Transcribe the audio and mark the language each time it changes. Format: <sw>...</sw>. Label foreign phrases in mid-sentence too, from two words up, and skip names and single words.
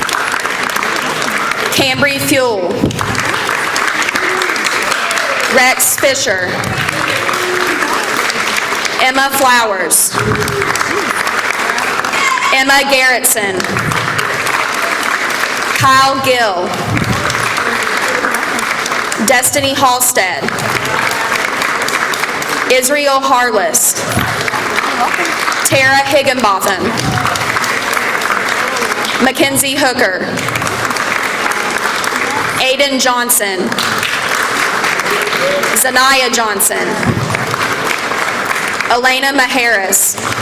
<en>Cambry Fuel. Rex Fisher. Emma Flowers. Emma Garrettson. Kyle Gill. Destiny Halstead. Israel Harless. Tara Higginbotham. Mackenzie Hooker. Aiden Johnson. Zanaya Johnson. Elena Maharis.</en>